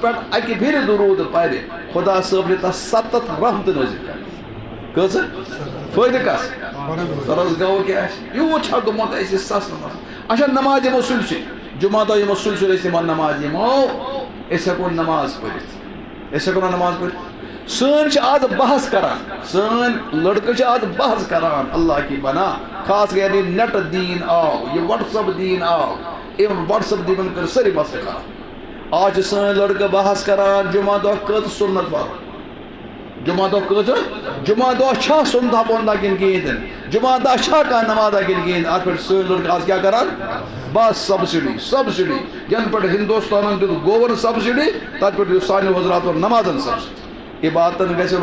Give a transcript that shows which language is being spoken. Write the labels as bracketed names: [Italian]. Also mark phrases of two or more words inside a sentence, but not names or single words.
[Kashmiri] پٮ۪ٹھ اکہِ پھِرِ درود پرِ خۄدا صٲب چھِ تتھ 7 رحمتہٕ نٲزِل کران کۭژٕ فٲیدٕ کس غرض گوٚو کہِ اَسہِ یوٗت چھا گوٚمُت اَسہِ سَسنہٕ منٛز اچھا نماز یِمو سُلہِ جمعہ دۄہ یِمو سُلہِ أسۍ یِمن نماز یِمو أسۍ ہٮ۪کو نماز پٔرِتھ أسۍ ہٮ۪کو نہ نماز پٔرِتھ سٲنۍ چھِ آز بحث کران سٲنۍ لڑکہٕ چھِ آز بحث کران اللہ کی بنا خاص کر یعنی نیٹ دیٖن آو یہِ وٹس ایپ دیٖن آو أمۍ وٹس ایپ دیٖنن کٔر سٲری مسلہٕ خراب آز چھِ سٲنۍ لڑکہٕ بحث کران جمعہ دۄہ کٔژ سُنت پرو جمعہ دۄہ کٔژ جمعہ دۄہ چھا سُنتھا پونتھا کِنہٕ کِہیٖنۍ تہِ جمعہ دۄہ چھا کانٛہہ نمازا کِنہٕ کِہیٖنۍ اَتھ پٮ۪ٹھ سٲنۍ لڑکہٕ آز کیٛاہ کران بس سبسڈی ینہٕ پٮ۪ٹھ ہندوستانن دیُت گوٚوَن سبسڈی تتہِ پٮ۪ٹھ دیُت سانیو حضراتن نمازن سبسڈی عبادتن گژھِ